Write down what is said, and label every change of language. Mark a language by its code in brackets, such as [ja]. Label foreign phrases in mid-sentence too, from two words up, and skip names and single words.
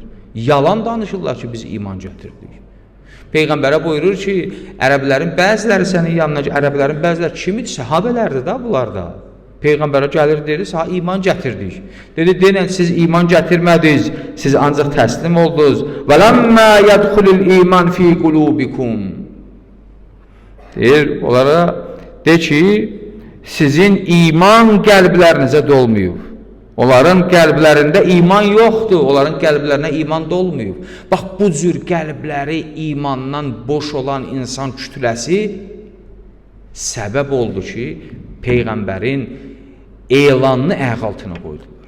[az] Yalan danışırlar ki, biz iman gətirdik. Peyğəmbərə buyurur ki, ərəblərin bəziləri sənin yanına, ərəblərin bəziləri kimidir? Səhabələrdir da bunlarda. Peyğəmbərə gəlir, dedi, sənə iman gətirdik. Dedi, deyən, siz iman gətirmədiniz, siz ancaq təslim oldunuz. [ar] وَلَمَّا يَدْخُلِ الْإِيمَانِ فِي قُلُوبِكُمْ. [az] Deyir, onlara de ki, sizin iman qəlblərinizə dolmayıb. Onların qəlblərində iman yoxdur, onların qəlblərinə iman dolmayıb. Bax, bu cür qəlbləri imandan boş olan insan kütləsi səbəb oldu ki, Peyğəmbərin elanını ayaq altına qoydular.